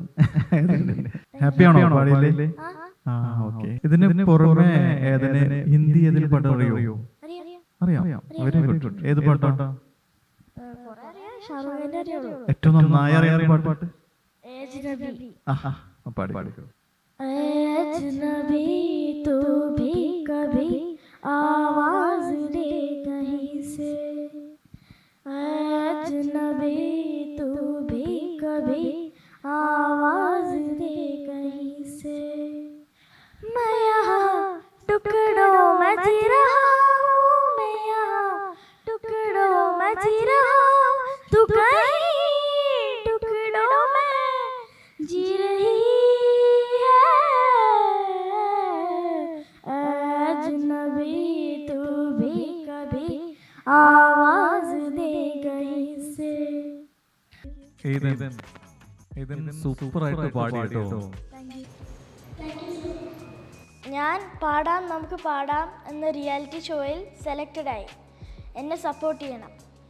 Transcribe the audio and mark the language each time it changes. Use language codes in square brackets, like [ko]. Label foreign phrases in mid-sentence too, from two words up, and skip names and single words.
[ml] ഹാപ്പിയാണോ പാടിയില്ലേ? ഓക്കെ. ഇതിന് പുറമെ ഏതിന് ഹിന്ദി ഏതിന് പാട്ട് അറിയോ? അറിയാം. [en] very good. [ml] ഏത് പാട്ടാ ഏറ്റവും നന്നായി അറിയാവുന്ന പാട്ട്? പാടിക്കോ. [hi] अजनबी तू भी कभी आवाज दे कहीं से, अजनबी तू भी कभी आवाज दे कहीं से, मैं यहाँ टुकड़ों में जी रहा हूँ, मैं यहाँ टुकड़ों में जी रहा हूँ, तू कहीं टुकड़ों में जी रही है, अजनबी तू भी कभी आवाज दे कहीं से. [ml] സൂപ്പർ ആയിട്ട് പാടി കേട്ടോ. ഞാൻ പാടാം നമുക്ക് പാടാം എന്ന റിയാലിറ്റി ഷോയിൽ സെലക്റ്റഡ് ആയി. എന്നെ സപ്പോർട്ട് ചെയ്യണം.